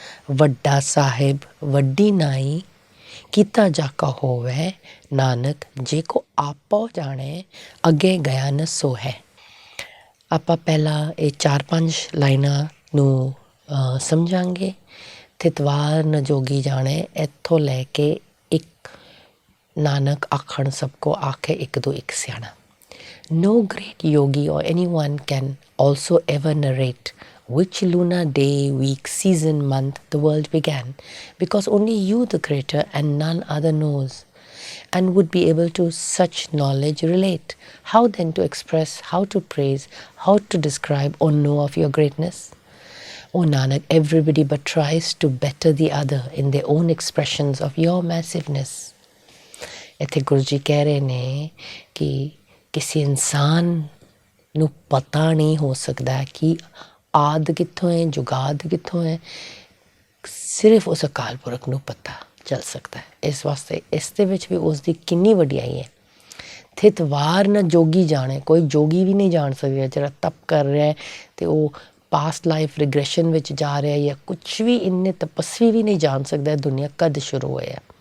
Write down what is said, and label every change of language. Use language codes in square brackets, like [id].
[pa] ਵੱਡਾ ਸਾਹਿਬ ਵੱਡੀ ਨਾਈ, ਕੀਤਾ ਜਾਕਾ ਹੋਵੇ ਨਾਨਕ, ਜੇ ਕੋ ਆਪੋ ਜਾਣੇ ਅੱਗੇ ਗਿਆ ਨ ਸੋ ਹੈ। ਆਪਾਂ ਪਹਿਲਾਂ ਇਹ 4-5 ਲਾਈਨਾਂ ਨੂੰ ਸਮਝਾਂਗੇ। ਥਿਤਵਾਰ ਨ ਜੋਗੀ ਜਾਣੇ, ਇੱਥੋਂ ਲੈ ਕੇ ਇੱਕ ਨਾਨਕ ਆਖਣ ਸਭ ਕੋ ਆਖੇ ਇੱਕ ਦੋ ਇੱਕ ਸਿਆਣਾ। [en] No great yogi or anyone can also ever narrate which lunar day, week, season, month the world began, because only you, the Creator, and none other knows, and would be able to such knowledge relate. How then to express, how to praise, how to describe or know of your greatness? O Nanak, everybody but tries to better the other in their own expressions of your massiveness. [pa] ਇੱਥੇ ਗੁਰੂ ਜੀ ਕਹਿ ਰਹੇ ਨੇ ਕਿ ਕਿਸੇ ਇਨਸਾਨ ਨੂੰ ਪਤਾ ਨਹੀਂ ਹੋ ਸਕਦਾ ਕਿ ਆਦ ਕਿੱਥੋਂ ਹੈ, ਜੁਗਾਦ ਕਿੱਥੋਂ ਹੈ, ਸਿਰਫ ਉਸ ਅਕਾਲ ਪੁਰਖ ਨੂੰ ਪਤਾ ਚੱਲ ਸਕਦਾ ਹੈ। ਇਸ ਵਾਸਤੇ ਇਸ ਦੇ ਵਿੱਚ ਵੀ ਉਸ ਦੀ ਕਿੰਨੀ ਵਡਿਆਈ ਹੈ। ਥਿਤਵਾਰ ਨਾ ਜੋਗੀ ਜਾਣੇ, ਕੋਈ ਜੋਗੀ ਵੀ ਨਹੀਂ ਜਾਣ ਸਕਦਾ ਜਿਹੜਾ ਤਪ ਕਰ ਰਿਹਾ ਅਤੇ ਉਹ [en] past life regression [pa] ਵਿੱਚ ਜਾ ਰਿਹਾ, ਜਾਂ ਕੁਛ ਵੀ ਇੰਨੇ ਤਪਸਵੀ ਵੀ ਨਹੀਂ ਜਾਣ ਸਕਦਾ ਦੁਨੀਆ ਕਦ ਸ਼ੁਰੂ ਹੋਇਆ।